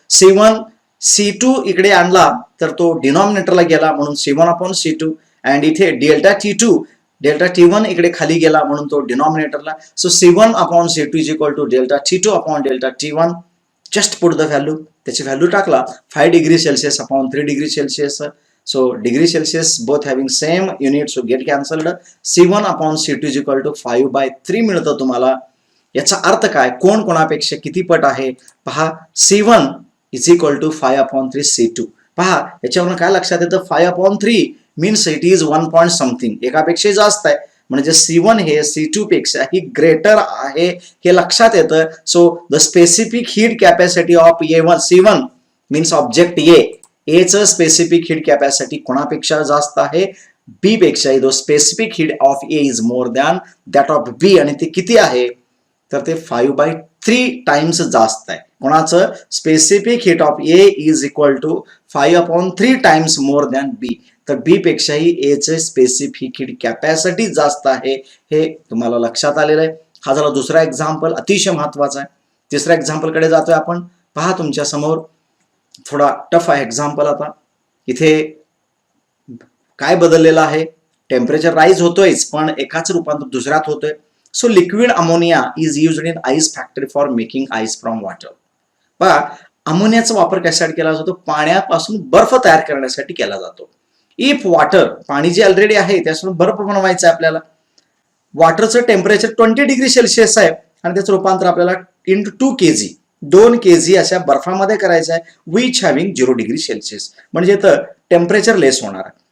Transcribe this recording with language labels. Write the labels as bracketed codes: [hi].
[mr] C1 C2 इकडे आणला तर तो डिनॉमिनेटरला गेला म्हणून C1 अपॉन C2 अँड इथे डेल्टा T1 इकडे खाली गेला म्हणून तो डिनॉमिनेटरला. [en] So C1 upon C2 is equal to delta T2 upon delta T1. Just put the value, [mr] त्याची व्हॅल्यू टाकला [en] 5 degree Celsius upon 3 degree Celsius. So degree Celsius both having same unit, so get cancelled. C1 upon C2 is equal to 5/3 [mr] मिळतं तुम्हाला. याचा अर्थ काय? कोण कोणापेक्षा किती पट आहे? [en] पहा, C1 is equal to 5/3 C2. [mr] पहा याच्यावरून काय लक्षात येतं? [en] 5/3 means it is 1 point something, [mr] एकापेक्षा जास्त आहे म्हणजे C1 हे C2 पेक्षा ही ग्रेटर आहे हे लक्षात येतं. So the specific heat capacity of C1 means object A चं स्पेसिफिक हीट कॅपॅसिटी कोणापेक्षा जास्त आहे? B पेक्षा. [en] the specific heat of A is more than that of B [mr] आणि ते किती आहे? तर ते 5/3 टाइम्स जास्त आहे. कोणाचं? [en] Specific heat of A is equal to 5/3 times more than B. [mr] तर B पेक्षाही A चे स्पेसिफिक हीट कॅपॅसिटी जास्त आहे हे तुम्हाला लक्षात आलेलं आहे. हा झाला दुसरा एक्झाम्पल, अतिशय महत्वाचा आहे. तिसऱ्या एक्झाम्पल कडे जातोय आपण. पहा तुमच्या समोर थोडा टफ आहे एक्झाम्पल. आता इथे काय बदललेलं आहे? टेम्परेचर राईज होतोयच पण एकाच रूपांतर दुसऱ्यात होतोय. [en] So liquid ammonia is used in ice factory for making ice from water. [mr] पहा अमोनियाचा वापर कशासाठी केला जातो? पाण्यापासून बर्फ तयार करण्यासाठी केला जातो. इफ वॉटर, पाणी जे ऑलरेडी आहे त्यापासून बर्फ बनवायचा आहे आपल्याला. वॉटरचं टेम्परेचर 20 डिग्री सेल्सिअस आहे आणि त्याचं रूपांतर आपल्याला इंटू 2 kg 2 kg अशा बर्फामध्ये करायचं आहे [en] which having 0 degree Celsius, [mr] म्हणजे तर टेम्परेचर लेस होणार आहे.